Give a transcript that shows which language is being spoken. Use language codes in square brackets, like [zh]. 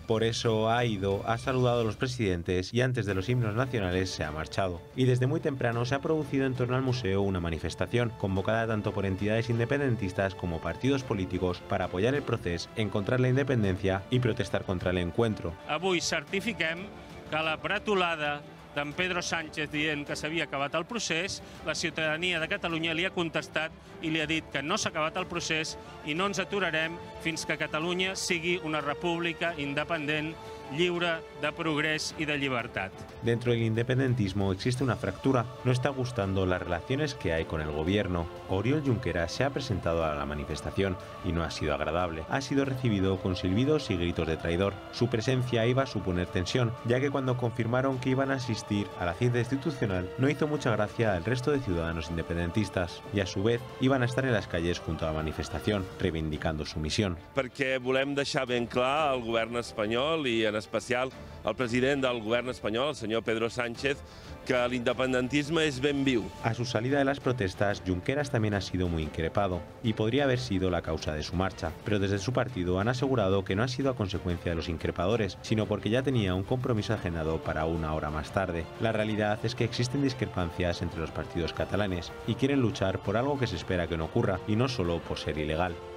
[es] Por eso ha saludado a los presidentes y antes de los himnos nacionales se ha marchado. Y desde muy temprano se ha producido en torno al museo una manifestación, convocada tanto por entidades independentistas como partidos políticos para apoyar el proceso, encontrar la independencia y protestar contra el encuentro. [ca] Avui certifiquem que la bretolada d'en Pedro Sánchez dient que s'havia acabat el procés, la ciutadania de Catalunya li ha contestat i li ha dit que no s'ha acabat el procés i no ens aturarem fins que Catalunya sigui una república independent, lliure, de progrés [es] y de libertad. Dentro del independentismo existe una fractura. No está gustando las relaciones que hay con el gobierno. Oriol Junqueras se ha presentado a la manifestación y no ha sido agradable. Ha sido recibido con silbidos y gritos de traidor. Su presencia iba a suponer tensión, ya que cuando confirmaron que iban a asistir a la cita institucional no hizo mucha gracia al resto de ciudadanos independentistas y a su vez iban a estar en las calles junto a la manifestación, reivindicando su misión. [ca] Perquè volem deixar ben clar al govern espanyol i en especial al president del govern espanyol, el senyor Pedro Sánchez, que l'independentisme és ben viu. [es] A su salida de las protestas, Junqueras también ha sido muy increpado y podría haber sido la causa de su marcha, pero desde su partido han asegurado que no ha sido a consecuencia de los increpadores, sino porque ya tenía un compromiso agendado para una hora más tarde. La realidad es que existen discrepancias entre los partidos catalanes y quieren luchar por algo que se espera que no ocurra y no solo por ser ilegal.